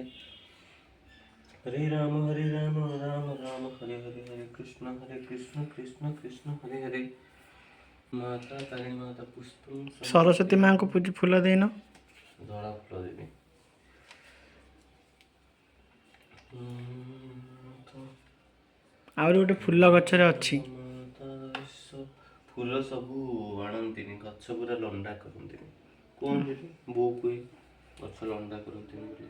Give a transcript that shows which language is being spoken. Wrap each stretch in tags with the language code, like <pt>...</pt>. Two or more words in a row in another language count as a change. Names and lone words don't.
<sa>हरे राम राम राम हरे हरे, हरे कृष्ण कृष्ण कृष्ण हरे हरे। माता तारिणी माता पुष्पं</sa> <or>ସରସ୍ୱତୀ ମାଙ୍କୁ ଫୁଲ ଦେଇନ? ଧଳା ଫୁଲ ଦେବି। ଆହୁରି ଗୋଟେ ଫୁଲ ଗଛରେ ଅଛି। ଫୁଲ ସବୁ ଆଣନ୍ତିନି, ଗଛ ପୁରା ଲଣ୍ଡା କରନ୍ତିନି, କୁହନ୍ତି ବୋଉ କୁହେ ଗଛ ଲଣ୍ଡା କରନ୍ତିନି ବୋଲି।</or>